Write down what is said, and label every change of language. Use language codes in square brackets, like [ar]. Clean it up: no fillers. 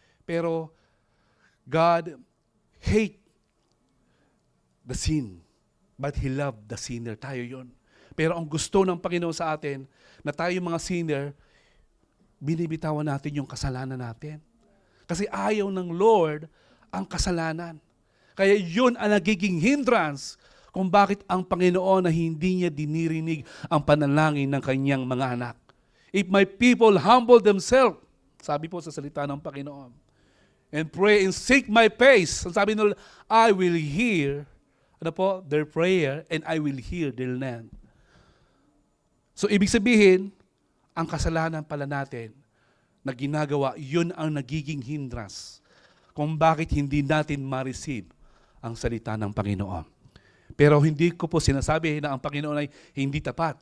[en] Pero God hates the sin, but He loved the sinner. [tl] Tayo yon. Pero ang gusto ng Panginoon sa atin, na tayo mga sinner, binibitawan natin yung kasalanan natin. Kasi ayaw ng Lord ang kasalanan. Kaya yun ang nagiging hindrance kung bakit ang Panginoon na hindi niya dinirinig ang panalangin ng kanyang mga anak. [en] If my people humble themselves, [tl] sabi po sa salita ng Panginoon, [en] and pray and seek my face, [tl] sabi nila, [en] I will hear their prayer, and I will hear their land. [tl] So, ibig sabihin, ang kasalanan pala natin na ginagawa, yun ang nagiging hindrance kung bakit hindi natin ma-receive ang salita ng Panginoon. Pero hindi ko po sinasabi na ang Panginoon ay hindi tapat.